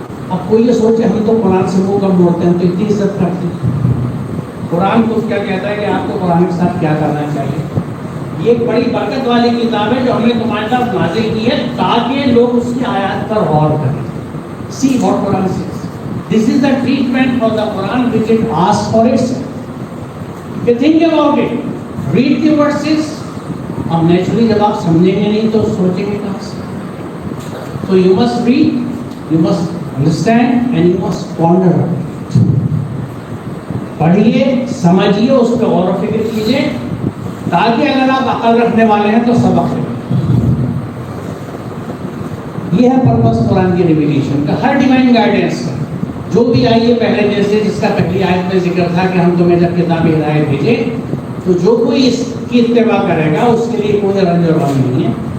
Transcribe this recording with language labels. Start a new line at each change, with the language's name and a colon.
Urdu: اب کوئی یہ سوچے ہم تو قرآن سے منہ کب موڑتے ہیں، تو اتنی عزت کرتے ہیں. قرآن کو کیا کہتا ہے کہ آپ کو قرآن کے ساتھ کیا کرنا چاہیے. یہ ایک بڑی برکت والی کتاب ہے جو ہم نے تمہارے ساتھ نازل کی ہے تاکہ لوگ اس کی آیات پر غور کریں.
English: See what Quran says. This is the treatment for the Quran which it asks for itself. You think about it. Read the verses.
Urdu: اب نیچرلی جب آپ سمجھیں گے نہیں تو سوچیں گے کہاں سے.
English: So you must read, you must understand and you must ponder.
Urdu: پڑھیے، سمجھیے، اس پہ غور و فکر کیجیے تاکہ اگر آپ عقل رکھنے والے ہیں تو سبق لیں. یہ ہے پرپس قرآن کی ریویلیشن کا، ہر ڈیوائن گائیڈنس کا جو بھی آئی ہے پہلے جیسے جس کا پہلی آیت میں ذکر تھا کہ ہم تمہیں جب کتاب ہدایت بھیجیں تو جو کوئی اس کی اتباع کرے گا اس کے لیے کوئی رنج اور غم نہیں ہے.